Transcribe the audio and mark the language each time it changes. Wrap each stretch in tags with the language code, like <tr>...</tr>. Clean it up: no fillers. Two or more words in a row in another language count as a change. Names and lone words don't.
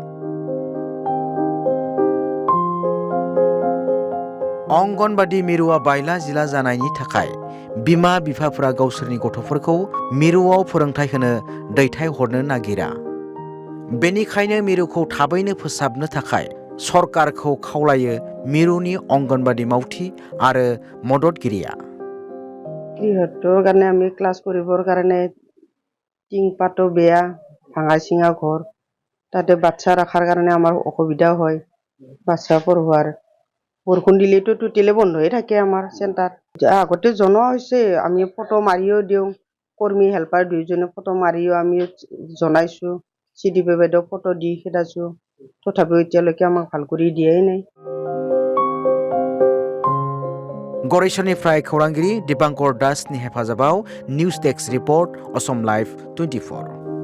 <brx>अंगनबादि मिरुआ बायला जिला जानायनि थाखाय बिमा बिफाफोरा गावसोरनि गथ'फोरखौ मिरुआव फोरोंथाय होनो दैथायहरनो नागिरा। बेनिखायनो मिरुखौ थाबैनो फोसाबनो थाखाय सरकारखौ खावलायो मिरुनि अंगनबादि मावथि आरो मददगिरिया।</brx> <as>गृहस्थৰ কাৰণে আমি ক্লাছ কৰিবৰ কাৰণে টিং পাতো বেয়া ভাঙা চিঙা ঘৰ তাতে বাচ্চা ৰাখাৰ কাৰণে আমাৰ অসুবিধা হয় বাচ্চা পঢ়োৱাৰ বৰষুণ দিলেতো টোটেলি বন্ধ হৈ থাকে আমাৰ চেণ্টাৰ আগতে জনোৱা হৈছে আমি ফটো মাৰিও দিওঁ কৰ্মী হেল্পাৰ দুইজনে ফটো মাৰিও আমি জনাইছো চিডিপি বাইদেউ ফটো দি খেদাইছো তথাপিও এতিয়ালৈকে আমাক ভাল কৰি দিয়াই নাই।</as> <brx>गरेसरनिफ्राय खौरांगिरि दीपांकर दासनि हेफाजाबाव निउज डेस्क रिपर्ट असम लाइव 24।</brx>